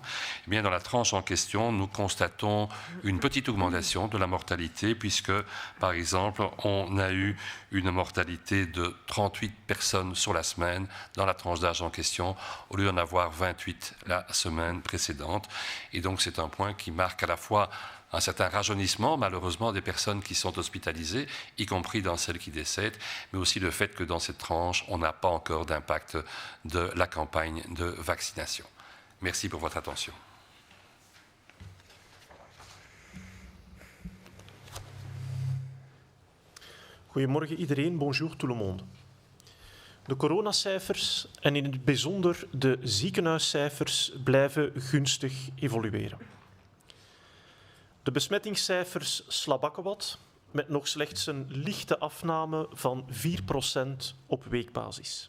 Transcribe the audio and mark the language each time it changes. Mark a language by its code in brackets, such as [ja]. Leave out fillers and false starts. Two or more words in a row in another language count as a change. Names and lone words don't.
[fr] Eh bien, dans la tranche en question, nous constatons une petite augmentation de la mortalité puisque, par exemple, on a eu une mortalité de 38 personnes sur la semaine dans la tranche d'âge en question, au lieu d'en avoir 28 la semaine précédente. Et donc, c'est un point qui marque à la fois un certain rajeunissement, malheureusement, des personnes qui sont hospitalisées, y compris dans celles qui décèdent, mais aussi le fait que dans cette tranche, on n'a pas encore d'impact de la campagne de vaccination. Merci pour votre attention. [nl] Goedemorgen iedereen, [fr] bonjour tout le monde. [nl] De coronacijfers en in het bijzonder de ziekenhuiscijfers blijven gunstig evolueren. De besmettingscijfers slabakken wat, met nog slechts een lichte afname van 4% op weekbasis.